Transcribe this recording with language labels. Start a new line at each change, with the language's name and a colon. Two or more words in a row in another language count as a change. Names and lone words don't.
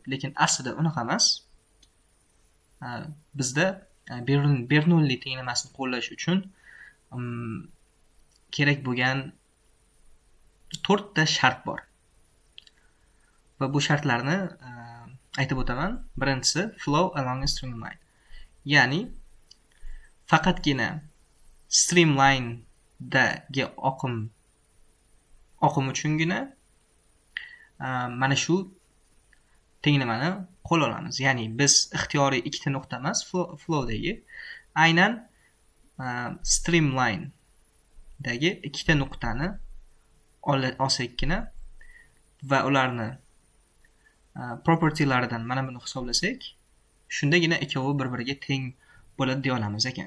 Uzbek: Lekin aslida unaqa emas. Bizda Bernoulli tenglamasini qo'llash uchun kerak bo'lgan 4 ta shart bor. Va bu shartlarni aytib o'taman.
English: Birinchisi flow along a streamline.
Uzbek: Ya'ni faqatgina streamlinedagi oqim uchungina mana shu tenglamani qo'lla olamiz. Ya'ni biz ixtiyoriy ikkita nuqta emas, flowdagi aynan streamlinedagi ikkita nuqtani olsakkina va ularni propertylaridan mana buni hisoblasak, shundagina ikkovi bir-biriga teng bo'ladi deya olamiz ekan.